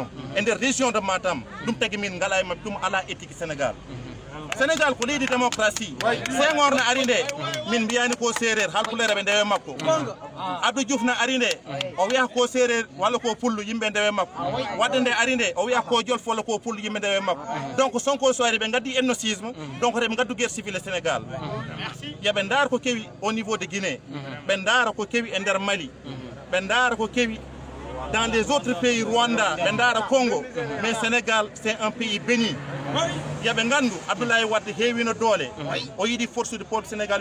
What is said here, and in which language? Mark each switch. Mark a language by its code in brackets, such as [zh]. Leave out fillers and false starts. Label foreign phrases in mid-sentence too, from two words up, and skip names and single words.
[ff] e nder [fr] région de Matam [ff] ɗum tagui min ngala e mabɓe ɗum ala éthique Sénégal Sénégal ko leydi démocratie Senghor na ari nde min mbiyani ko séréer halpulere ɓe ndewe makko Abdou Diouf na ari nde o wiya ko séréer walla ko pullu yimɓe ndewe makko wadde nde ari nde o wiya ko jolf walla ko pullu yimɓe ndewe makko donc Sonko so ari ɓe gaddi ethnocisme donc reɓe gaddu [fr] guerre civile [ff] e Sénégal yoɓe ndaara ko kewi [fr] au niveau de Guinée [ff] ɓe ndaara ko kewi e nder Mali ɓe ndaara ko kewi [fr] dans les autres pays [ff] Rwanda ɓe ndaara Congo [fr] mais Sénégal c'est un pays béni [ff] yoɓe ngandu Abdoulaye Wade heewino doole o yiɗi [fr] force de peuple Sénégal